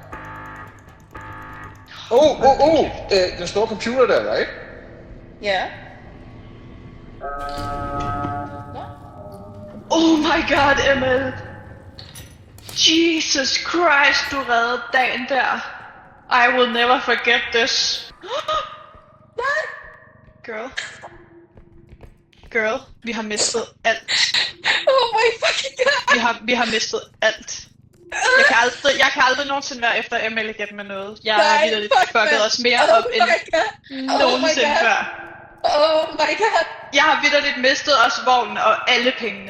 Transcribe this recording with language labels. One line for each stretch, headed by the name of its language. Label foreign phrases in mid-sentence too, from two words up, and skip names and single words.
Danish: Den store computer der,
English: right? Yeah. Oh my god, Emil. Jesus Christ,
Danish: du reddede dagen der.
English: I will never forget this. Girl,
Danish: vi har mistet alt.
English: Oh my fucking god!
Danish: Vi har mistet alt. Jeg kan aldrig nogensinde være efter Emil igen med noget. Jeg har virkelig fucket os mere op end nogensinde før.
English: Oh my god!
Danish: Jeg har vitterligt mistet os vognen og alle pengene.